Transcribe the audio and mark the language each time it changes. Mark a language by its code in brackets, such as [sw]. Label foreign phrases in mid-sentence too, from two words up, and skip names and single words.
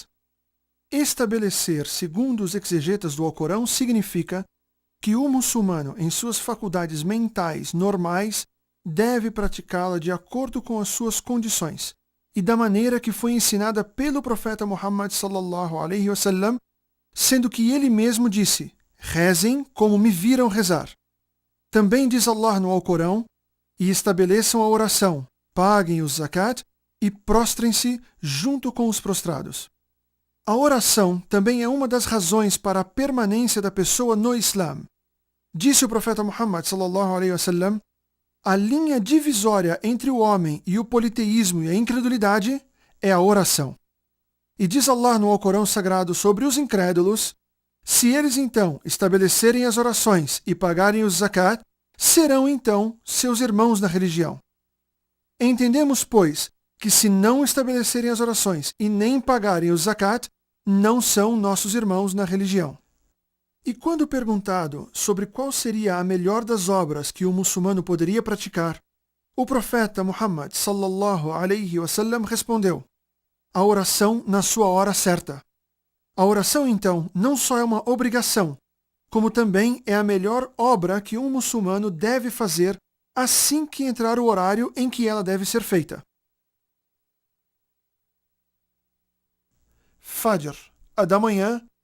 [pt] Estabelecer, segundo os exegetas do Alcorão, significa que o muçulmano, em suas faculdades mentais normais, deve praticá-la de acordo com as suas condições e da maneira que foi ensinada pelo profeta Muhammad [ar] صلى الله عليه وسلم, [pt] sendo que ele mesmo disse: rezem como me viram rezar. Também diz Allah no Alcorão: e estabeleçam a oração, paguem o zakat e prostrem-se junto com os prostrados. A oração também é uma das razões para a permanência da pessoa no Islã. Disse o profeta Muhammad [ar] صلى الله عليه وسلم: [pt] a linha divisória entre o homem e o politeísmo e a incredulidade é a oração. E diz Allah no Alcorão Sagrado sobre os incrédulos: se eles então estabelecerem as orações e pagarem o zakat, serão então seus irmãos na religião. Entendemos, pois, que se não estabelecerem as orações e nem pagarem o zakat, não são nossos irmãos na religião. E quando perguntado sobre qual seria a melhor das obras que o muçulmano poderia praticar, o profeta Muhammad [ar] صلى الله عليه وسلم [pt] respondeu: a oração na sua hora certa. A oração, então, não só é uma obrigação, como também é a melhor obra que um muçulmano deve fazer assim que entrar o horário em que ela deve ser feita. Fajr, a da manhã.